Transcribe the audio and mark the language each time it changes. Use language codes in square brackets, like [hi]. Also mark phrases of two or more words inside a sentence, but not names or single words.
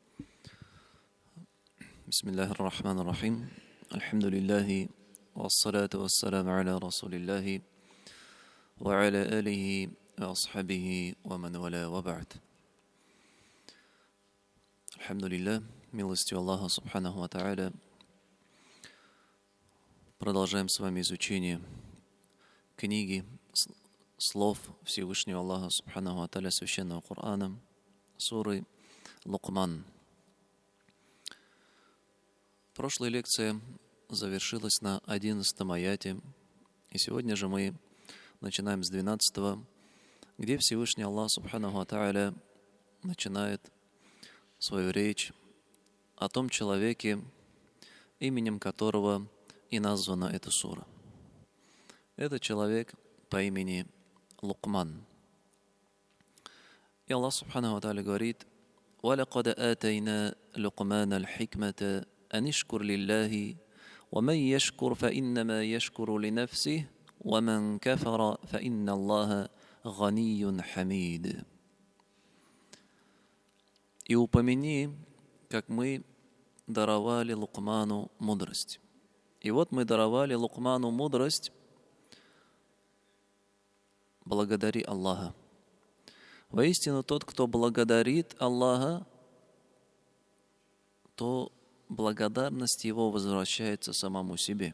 [ar] بسم الله الرحمن الرحيم. الحمد لله والصلاة والسلام على رسول الله وعلى آله وأصحابه ومن والاه وبعد. [ru] Альхамдулилля, милостью Аллаха [ar] سبحانه وتعالى, [ru] продолжаем с вами изучение книги, слов Всевышнего Аллаха [ar] سبحانه وتعالى, [ru] Священного Корана, суры Лукман. Прошлая лекция завершилась на 11 аяте, и сегодня же мы начинаем с 12, где Всевышний Аллах [ar] سبحانه وتعالى [ru] начинает свою речь о том человеке, именем которого и названа эта сура. Это человек по имени Лукман. И Аллах [ar] سبحانه وتعالى [ru] говорит: [ar] وَلَقَدْ آتَيْنَا لُقْمَانَ الْحِكْمَةَ أَنِ اشْكُرْ لِلَّهِ وَمَنْ يَشْكُرْ فَإِنَّمَا يَشْكُرُ لِنَفْسِهِ وَمَنْ كَفَرَ فَإِنَّ اللَّهَ غَنِيٌّ حَمِيدٌ. [ru] И упомяни, как мы даровали Лукману мудрость. И вот мы даровали Лукману мудрость, благодари Аллаха. Воистину, тот, кто благодарит Аллаха, то благодарность его возвращается самому себе.